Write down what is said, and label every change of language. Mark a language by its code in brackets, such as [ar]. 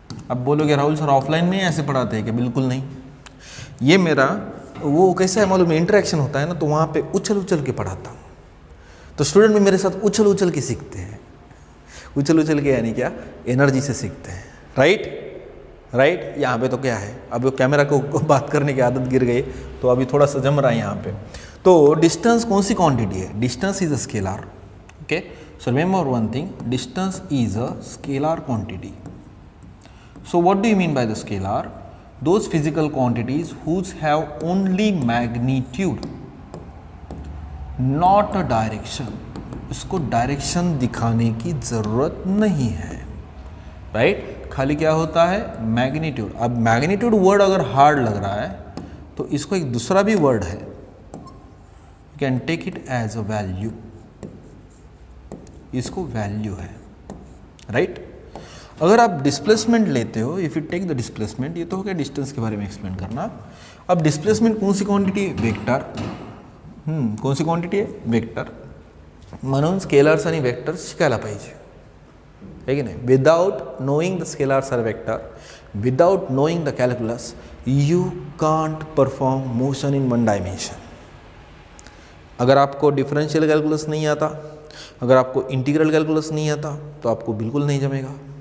[hi] अब बोलोगे Rahul sir offline में ऐसे पढ़ाते हैं कि बिल्कुल नहीं, ये मेरा वो कैसा है मालूम, इंटरेक्शन होता है ना, तो वहाँ पे उछल के पढ़ाता हूँ, तो स्टूडेंट भी मेरे साथ उछल के सीखते हैं, उछल के यानी क्या, एनर्जी से सीखते हैं, राइट। यहाँ पे तो क्या है, अब वो कैमरा को बात करने की आदत गिर गई तो अभी थोड़ा सा जम रहा है यहाँ पे। तो डिस्टेंस कौन सी क्वांटिटी है, [en] Distance is a scalar, okay. So remember one thing, distance is a scalar quantity. So what do you mean by the scalar? Those physical quantities whose have only magnitude, not a direction. [hi] इसको direction दिखाने की ज़रूरत नहीं है, right? खाली क्या होता है? मैग्नीट्यूड। अब मैग्नीट्यूड वर्ड अगर हार्ड लग रहा है तो इसको एक दूसरा भी वर्ड है, [en] You can take it as a value. [hi] इसको वैल्यू है, राइट? अगर आप डिस्प्लेसमेंट लेते हो, [en] if you take the displacement, [hi] ये तो हो गया डिस्टेंस के बारे में एक्सप्लेन करना। अब डिस्प्लेसमेंट कौन सी क्वांटिटी है? [mr] वेक्टर। कौन सी क्वांटिटी आहे? वेक्टर. म्हणून स्केलर्स आणि वेक्टर्स शिकायला पाहिजे, [hi] है [mr] की नाही? [en] Without knowing the scalars are vector, without knowing the calculus, you can't perform motion in one dimension. [hi] अगर आपको डिफरेंशियल कैलकुलस नहीं आता, अगर आपको इंटीग्रल कैलकुलस नहीं आता, तो आपको बिल्कुल नहीं जमेगा.